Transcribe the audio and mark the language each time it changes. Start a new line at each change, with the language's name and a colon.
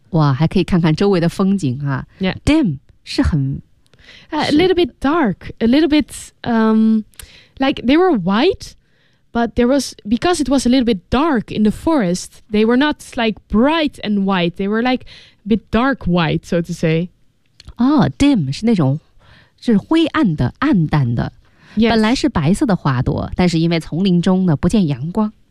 Chinese: 哇，还可以看看周围的风景啊。
English: Yeah.
Chinese: Dim 是很
English: ，a little bit dark, a little bit like they were white, but there was because it was a little bit dark in the forest, they were not like bright and white. They were like a bit dark white, so to say.
Chinese: Oh, dim 是那种是灰暗的、暗淡的。
English: Yes.
Chinese: 本来是白色的花朵，但是因为丛林中呢不见阳光。